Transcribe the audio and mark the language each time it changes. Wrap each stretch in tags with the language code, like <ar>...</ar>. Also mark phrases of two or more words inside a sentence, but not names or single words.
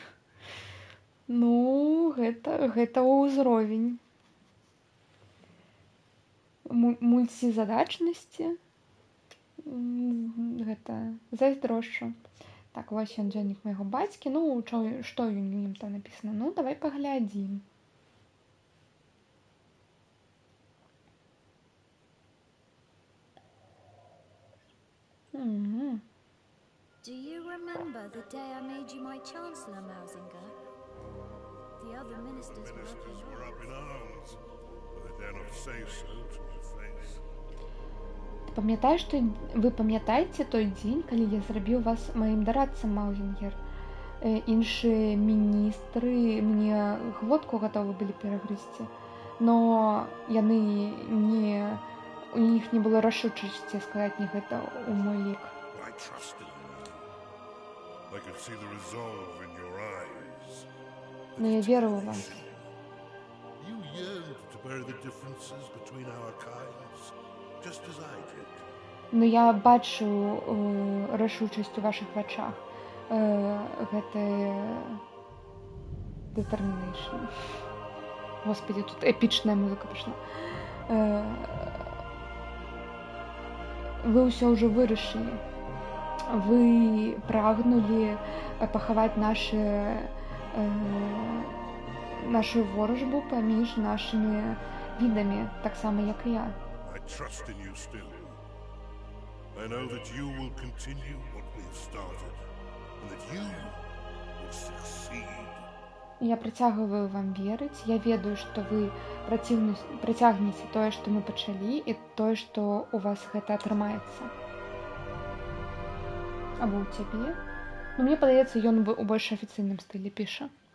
<be>Ну, гэта ўзровень мульцізадачнасці. Гэта зайздрошчу. Так, вось ён дзённік майго бацькі. Ну, што ў ім там напісана? Ну, давай паглядзім.</be> <en>Do you remember the day I made you my Chancellor, Mausinger? The other ministers were up in arms. But they dare not say so to my face.</en> <be>Вы памятаеце той дзень, калі я зрабіў вас маім дарадцам, Маўзінгер? Іншыя міністры мне глотку гатовы былі перагрызці, но яны у іх не было рашучасці сказаць мне гэта ў мой лік.</be> <en>I trusted you. I could see the resolve in your eyes.</en> <be>Но я веру ў вас.</be> <en>You yearned to bury the differences between our kinds, just as I did.</en> <be>Но я бачу рашучасць у вашых вачах. Гэта determination. Господи, тут эпічная музыка пішла. Вы ўсё ўжо вырашылі. Вы прагнулі пахаваць нашу воражбу паміж нашымі відамі, так само, як і я.</be> <en>I trust in you still. I know that you will continue what we have started, and that you will succeed.</en> <be>Я працягваю вам верыць. Я ведаю, што вы працягнеце тое, што мы пачалі, і тое, што у вас гэта атрымаецца. Або ў цябе. Ну, мне падаецца, ён у больш афіцыйным стылі піша.</be>